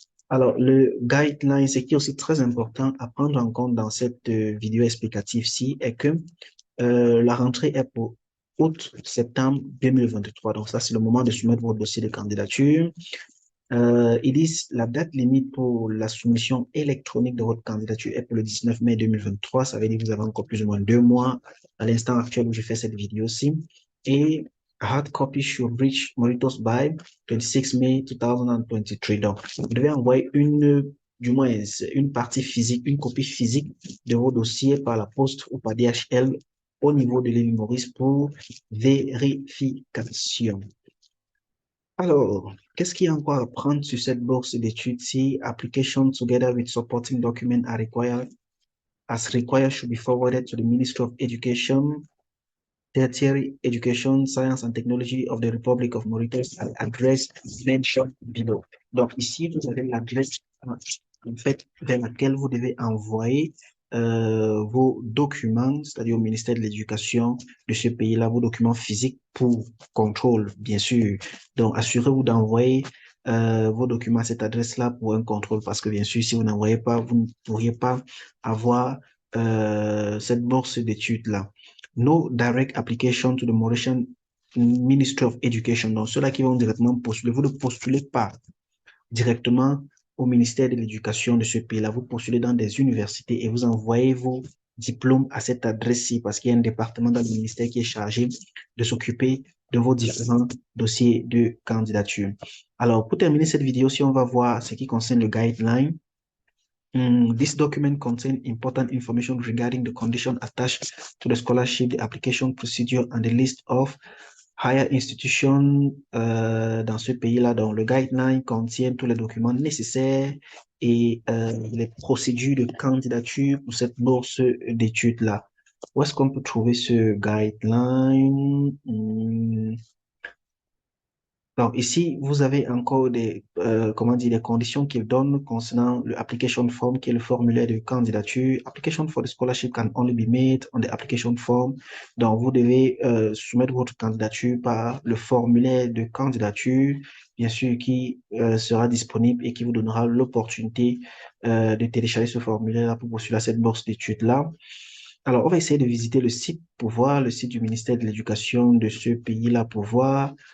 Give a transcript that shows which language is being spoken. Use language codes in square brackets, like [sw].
[fr] Alors, le guideline, ce qui est aussi très important à prendre en compte dans cette vidéo explicative-ci est que la rentrée est pour août-septembre 2023. Donc, ça, c'est le moment de soumettre votre dossier de candidature. Ils disent la date limite pour la soumission électronique de votre candidature est pour le 19 mai 2023. Ça veut dire que vous avez encore plus ou moins 2 mois à l'instant actuel où je fais cette vidéo-ci. [en] Et hard copy should reach Mauritius by 26 May 2023. [fr] Donc, vous devez envoyer du moins une partie physique, une copie physique de vos dossiers par la poste ou par DHL au niveau de l'île Maurice pour vérification. Alors, qu'est-ce qu'il y a encore à prendre sur cette bourse d'études si [en] application together with supporting document are required, as required should be forwarded to the Ministry of Education, Tertiary Education, Science and Technology of the Republic of Mauritius at address mentioned below. [fr] Donc ici, vous avez l'adresse en fait vers laquelle vous devez envoyer vos documents, c'est-à-dire au ministère de l'Éducation de ce pays-là, vos documents physiques pour contrôle, bien sûr. Donc assurez-vous d'envoyer vos documents à cette adresse-là pour un contrôle parce que bien sûr, si vous n'envoyez pas, vous ne pourriez pas avoir cette bourse d'études-là. [en] No direct application to the Mauritian Ministry of Education. [fr] Donc, ceux-là qui vont directement postuler, vous ne postulez pas directement au ministère de l'Éducation de ce pays-là. Vous postulez dans des universités et vous envoyez vos diplômes à cette adresse-ci parce qu'il y a un département dans le ministère qui est chargé de s'occuper de vos différents dossiers de candidature. Alors, pour terminer cette vidéo, si on va voir ce qui concerne le guideline, [en] this document contains important information regarding the condition attached to the scholarship, the application procedure, and the list of higher institutions [fr] dans ce pays-là. Donc, le guideline contient tous les documents nécessaires et les procédures de candidature pour cette bourse d'études-là. Où est-ce qu'on peut trouver ce guideline? Donc ici, vous avez encore comment dire, des conditions qu'il donne concernant le application form, qui est le formulaire de candidature. [en] Application for the scholarship can only be made on the application form. [fr] Donc, vous devez soumettre votre candidature par le formulaire de candidature, bien sûr, qui sera disponible et qui vous donnera l'opportunité de télécharger ce formulaire pour postuler à cette bourse d'études-là. Alors, on va essayer de visiter le site pour voir le site du ministère de l'Éducation de ce pays-là pour voir.